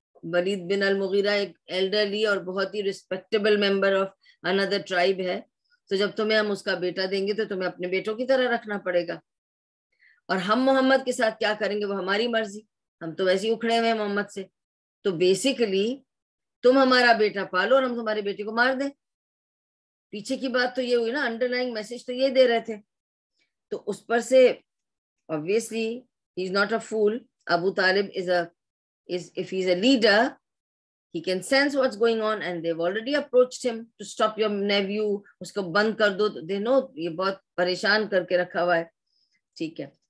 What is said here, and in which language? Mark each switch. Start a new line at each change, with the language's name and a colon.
Urdu: ولید بن المغیرہ ایک ایلڈرلی اور بہت ہی respectable member of another tribe ہے, تو جب تمہیں ہم اس کا بیٹا دیں گے تو تمہیں اپنے بیٹوں کی طرح رکھنا پڑے گا, اور ہم محمد کے ساتھ کیا کریں گے وہ ہماری مرضی, ہم تو ویسے ہی اکھڑے ہوئے ہیں محمد سے. تو بیسیکلی تم ہمارا بیٹا پالو اور ہم تمہارے بیٹے کو مار دیں. پیچھے کی بات تو یہ ہوئی نا, انڈر لائنگ میسج تو یہ دے رہے تھے. تو اس پر سے
English: obviously he is not a fool. Abu Talib if he's a leader, he can sense what's going on, and they've already approached him to stop your nephew.
Urdu: اس کو بند کر دو,
English: they know
Urdu: یہ بہت پریشان کر کے رکھا ہوا ہے, ٹھیک ہے.